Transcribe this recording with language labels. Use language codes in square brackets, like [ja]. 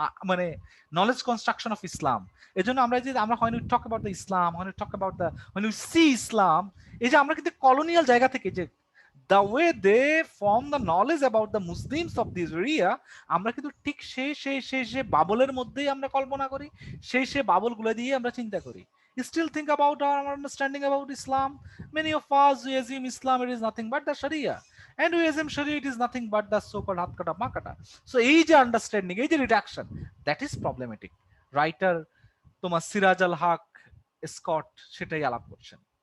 [bn] মানে knowledge construction of Islam. এই জন্য আমরা যে আমরা [en] when we talk about the Islam, when we see Islam, [bn] এই যে আমরা কিন্তু কলোনিয়াল জায়গা থেকে যে [en] the way they form the knowledge about the Muslims of this area, [bn] আমরা কিন্তু ঠিক সেই বাবলের মধ্যেই আমরা কল্পনা করি, সেই বাবলগুলো দিয়ে আমরা চিন্তা করি। [en] You still think about our understanding about Islam. Many of us, we assume Islam it is nothing but the Sharia, and we assume Sharia it is nothing but the so-called hatkata makata. [bn] So এই যে understanding, এই যে reduction, [en] That is problematic. [bn] Writer তোমার সিরাজ আল হক Scott সেটাই আলাপ করছেন।